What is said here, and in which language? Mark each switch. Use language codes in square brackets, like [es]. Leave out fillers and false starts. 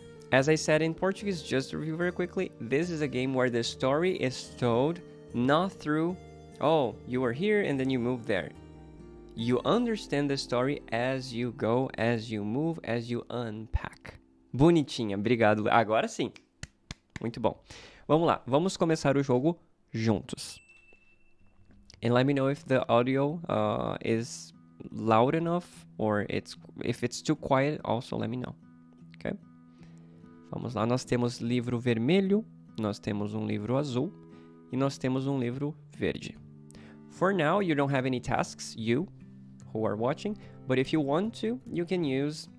[en] As I said in Portuguese, just to review very quickly, this is a game where the story is told not through, oh, you were here and then you moved there. You understand the story as you go, as you move, as you unpack. [pt] Bonitinha, obrigado. Agora sim. Muito bom. Vamos lá, vamos começar o jogo juntos. [en] And let me know if the audio is loud enough or if it's too quiet, also let me know. Okay? [pt] Vamos lá, nós temos livro vermelho, nós temos um livro azul e nós temos um livro verde. [en] For now, you don't have any tasks, you who are watching, but if you want to, you can use